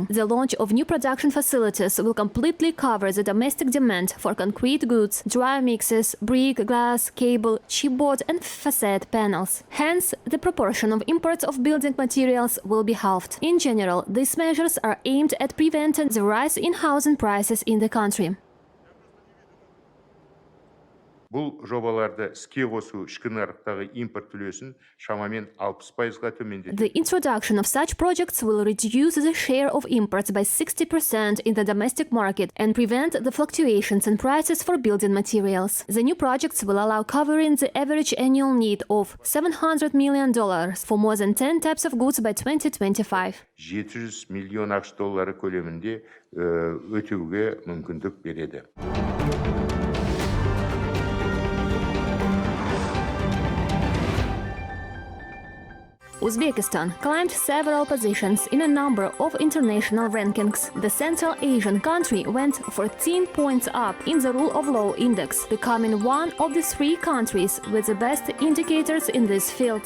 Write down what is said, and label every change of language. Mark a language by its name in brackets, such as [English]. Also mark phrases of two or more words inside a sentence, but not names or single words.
[English] The launch of new production facilities will completely cover the domestic demand for concrete goods, dry mixes, brick, glass, cable, chipboard and facade panels. Hence, the proportion of imports of building materials will be halved. In general, these measures are aimed at preventing the rise in housing prices in the country. [Kazakh] Бұл жобаларды іске қосу ішкі нарықтағы импорт үлесін шамамен 60%-ға төмендетеді. [English] The introduction of such projects will reduce the share of imports by 60% in the domestic market and prevent the fluctuations in prices for building materials. The new projects will allow covering the average annual need of $700 million for more than 10 types of goods by 2025. [Kazakh] 700 миллион ақш доллары көлемінде өтеуге мүмкіндік береді. [English] Uzbekistan climbed several positions in a number of international rankings. The Central Asian country went 14 points up in the Rule of Law Index, becoming one of the 3 countries with the best indicators in this field.